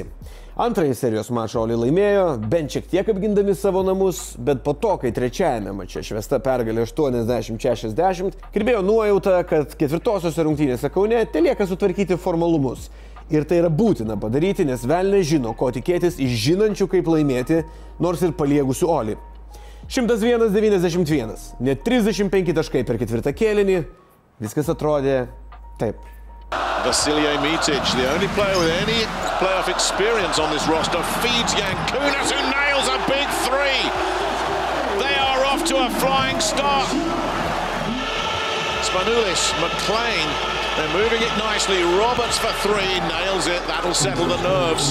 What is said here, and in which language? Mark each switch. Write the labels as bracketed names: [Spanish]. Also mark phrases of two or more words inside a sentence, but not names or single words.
[Lithuanian] Antrąjį serijos mačą Oli laimėjo, bent šiek tiek apgindami savo namus, bet po to, kai trečiajame mače švesta pergalė 80-60, kirbėjo nuojauta, kad 4-osiose rungtynėse Kaune telieka sutvarkyti formalumus. Ir tai yra būtina padaryti, nes velniai žino, ko tikėtis iš žinančių, kaip laimėti, nors ir paliegusių Oli. 101-91, net 35 taškai per ketvirtą kėlinį, viskas atrodė taip. [English] Vasilije Mitic, the only player with any playoff experience on this roster, feeds Jankūnas, who nails a big three. They are off to a flying start. Spanoulis, McLean, they're moving it nicely. Roberts for three, nails it. That'll settle the nerves.